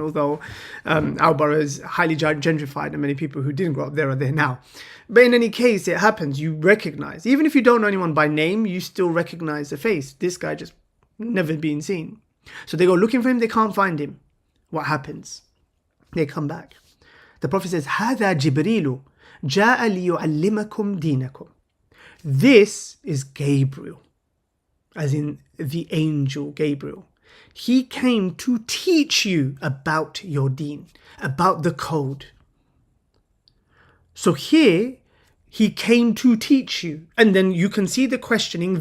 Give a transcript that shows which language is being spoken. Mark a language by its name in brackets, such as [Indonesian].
[English] Although our borough is highly gentrified and many people who didn't grow up there are there now. But in any case, it happens. You recognize. Even if you don't know anyone by name, you still recognize the face. This guy just never been seen. So they go looking for him. They can't find him. What happens? They come back. The Prophet says, [Arabic] هَذَا جِبْرِيلُ جَاءَ لِيُعَلِّمَكُمْ دِينَكُمْ. [English] This is Gabriel, as in the angel Gabriel. He came to teach you about your deen, about the code. So here, he came to teach you. And then you can see the questioning.